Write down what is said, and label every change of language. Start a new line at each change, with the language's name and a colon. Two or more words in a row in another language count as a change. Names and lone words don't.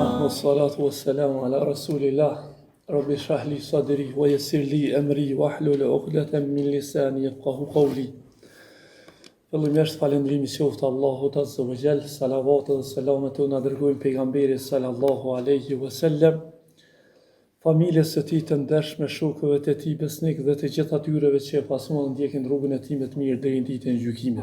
Arabic: الصلاة والسلام على رسول الله. رب اشرح لي صدري ويسر لي أمري واحلل عقدة من لساني يفقهوا قولي.
Albanian: Fillimisht falëndrimi qoftë Allahut
Arabic: عز وجل,
Albanian: salavatet dhe selamet u na dërgojnë pejgamberit
Arabic: صلى الله عليه وسلم,
Albanian: familjes së tij të ndershme, shokëve të tij besnik dhe të gjithë atyreve që e pasuan ndjekin rrugën e tij më të mirë deri në ditën e gjykimit.